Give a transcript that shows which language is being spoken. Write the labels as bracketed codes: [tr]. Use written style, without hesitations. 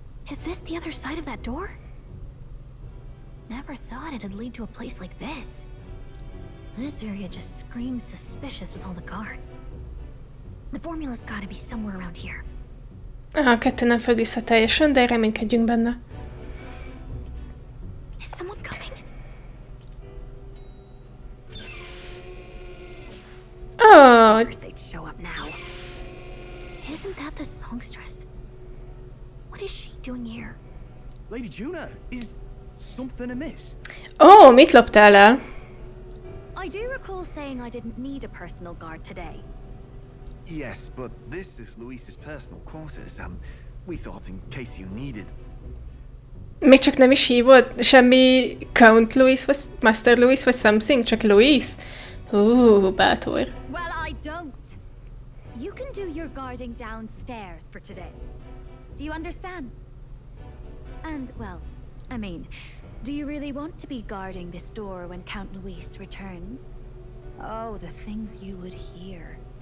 [en] Is this the other side of that door? Never thought it'd lead to a place like this. This area just screams suspicious with all the guards. The formula's gotta be somewhere around here. [hu] A kettő nem függ össze teljesen, de reménykedjünk benne. [en] Is someone coming? First they'd show up now. Isn't that the songstress? What is she doing here? Lady Juna, is something amiss? [hu] Mit loptál el? [en] I do recall saying I didn't need a personal guard today. Yes, but this is Louis's personal quarters, and we thought in case you needed. [hu] Még csak nem is hívod? Semmi Count Louis, vagy Master Louis, vagy something? Csak Louis? Bátor. [en] Well, I don't. You can do your guarding downstairs for today. Do you understand? And, well, I mean, do you really want to be guarding this door when Count Louis returns? Oh, the things you would hear.